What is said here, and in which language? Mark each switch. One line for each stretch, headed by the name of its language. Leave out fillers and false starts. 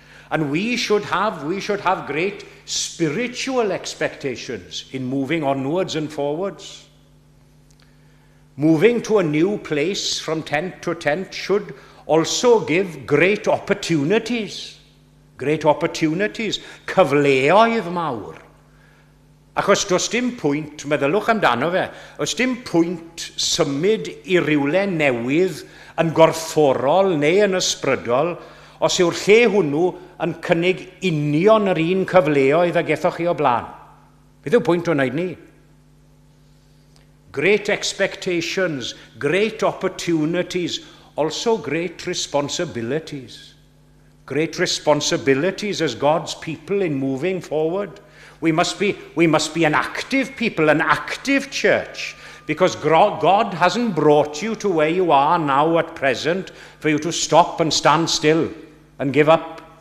English: And we should have great spiritual expectations in moving onwards and forwards. Moving to a new place from tent to tent should also give great opportunities. Great opportunities.
Welsh: Cyfleoedd mawr. Achos does dim pwynt, meddylwch amdano fe, does dim pwynt symud i rywle newydd yn gorfforol neu yn ysbrydol os yw'r lle hwnnw yn cynnig union yr un cyfleoedd a gethoch chi o blaen. Beth yw pwynt o'n wneud ni?
English: Great expectations, great opportunities, also great responsibilities. Great responsibilities as God's people in moving forward. We must be an active people, an active church, because God hasn't brought you to where you are now at present for you to stop and stand still and give up.